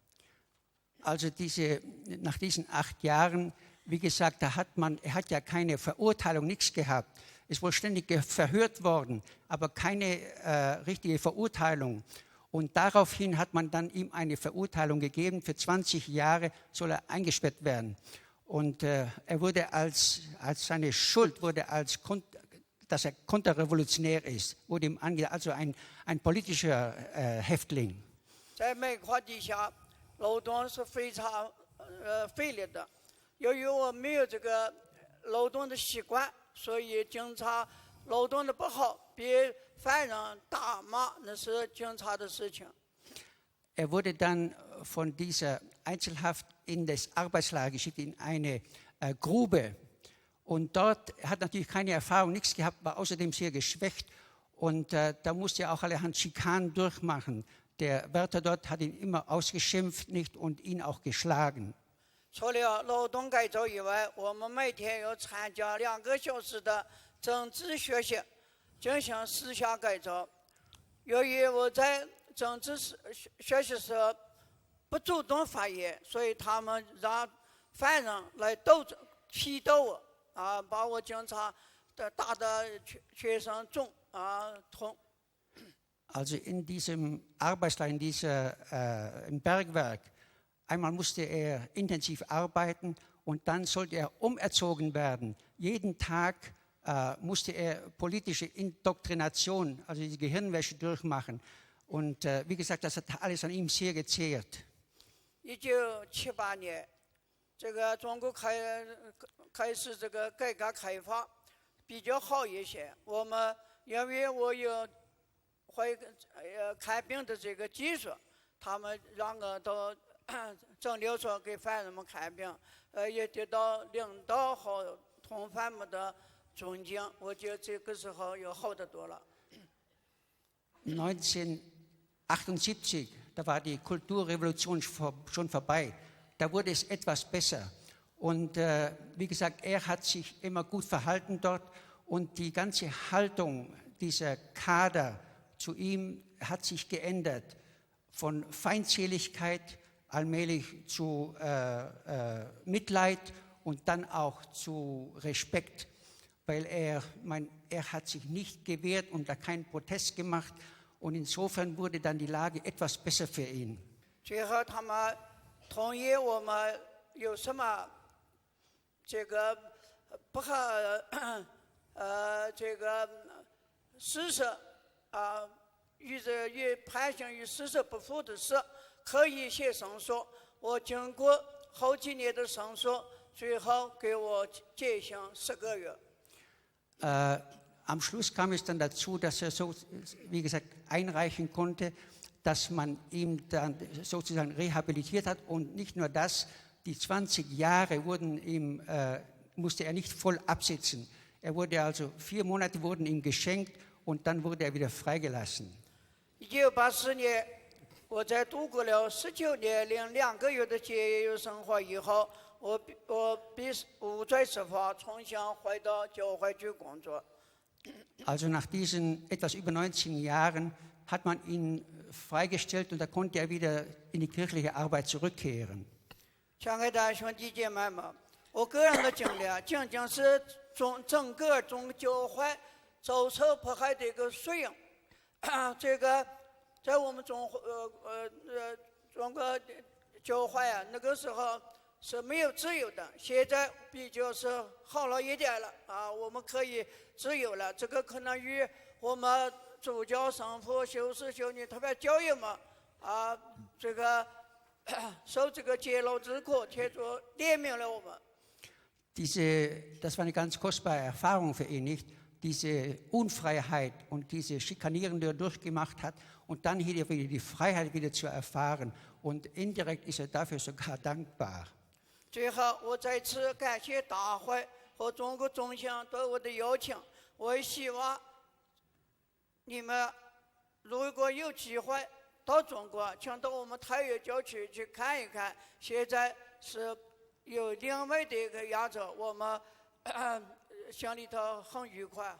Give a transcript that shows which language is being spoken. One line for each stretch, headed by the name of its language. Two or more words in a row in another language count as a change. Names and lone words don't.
German: Also nach diesen 8 Jahren, wie gesagt, er hat ja keine Verurteilung, nichts gehabt. Es wurde ständig verhört worden, aber keine richtige Verurteilung. Und daraufhin hat man dann ihm eine Verurteilung gegeben, für 20 Jahre soll er eingesperrt werden. Und er wurde als seine Schuld, dass er konterrevolutionär ist, wurde ihm angeklagt, also ein politischer Häftling.
Chinese: 在煤矿底下劳动是非常费力的，由于我没有这个劳动的习惯，所以经常劳动的不好，被犯人打骂，那是警察的事情。
German: Er wurde dann von dieser Einzelhaft in das Arbeitslager geschickt, in eine Grube. Und dort hat natürlich keine Erfahrung, nichts gehabt, war außerdem sehr geschwächt. Und da musste er auch allerhand Schikanen durchmachen. Der Wärter dort hat ihn immer ausgeschimpft nicht und ihn auch geschlagen.
Chinese: 除了劳动改造以外，我们每天要参加2个小时的政治学习进行思想改造。由于我在政治学习时不主动发言，所以他们让犯人来批斗我，把我经常打得全身痛。
German: Also in diesem Arbeitslager, im Bergwerk, einmal musste er intensiv arbeiten und dann sollte er umerzogen werden. Jeden Tag musste er politische Indoktrination, also die Gehirnwäsche durchmachen. Und wie gesagt, das hat alles an ihm sehr gezehrt.
Chinese: 1978 年，这个中国开始这个改革开放比较好一些。我们因为我有会看病的这个技术，他们让我到诊疗所给犯人们看病，也得到领导和同犯们的尊敬。我觉得这个时候又好得多了。
German: 1978, da war die Kulturrevolution schon vorbei. Da wurde es etwas besser. Und wie gesagt, er hat sich immer gut verhalten dort und die ganze Haltung dieser Kader zu ihm hat sich geändert. Von Feindseligkeit allmählich zu Mitleid und dann auch zu Respekt, weil er hat sich nicht gewehrt und da keinen Protest gemacht. Und insofern wurde dann die Lage etwas besser für ihn.
Chinese: 最后他们同意我们有什么这个不合这个事实与判刑与事实不符的事，可以写申诉。我经过好几年的申诉，最后给我减刑10个月。
German: Am Schluss kam es dann dazu, dass er so, wie gesagt, einreichen konnte, dass man ihn dann sozusagen rehabilitiert hat. Und nicht nur das, die 20 Jahre musste er nicht voll absitzen. Er wurde also 4 Monate wurden ihm geschenkt und dann wurde er wieder freigelassen.
Chinese: 1980 年，我在度过了19年零2个月的监狱生活以后，我被无罪释放，重新回到教会去工作。
German: Also nach diesen etwas über 19 Jahren hat man ihn freigestellt und da konnte er wieder in die kirchliche Arbeit zurückkehren.
Chinese: 亲爱的兄弟姐妹们，我个人的经历仅仅是整个中教会遭受迫害的一个缩影。这个在我们中国教会那个时候是没有自由的，现在比较是好了一点了我们可以自由了。这个可能与我们主教、神父、修士、修女特别教育们这个受这个监牢之苦，天主怜悯了我们。
German: Das war eine ganz kostbare Erfahrung für ihn, nicht? Diese Unfreiheit und diese Schikanierung, die er durchgemacht hat, und dann hier wieder die Freiheit wieder zu erfahren. Und indirekt ist er dafür sogar dankbar.
Chinese: 最后，我再次感谢大会和中国中心对我的邀请。我也希望你们如果有机会到中国，请到我们太原教区去看一看。现在是有另外的一个亚洲，我们心里头很愉快。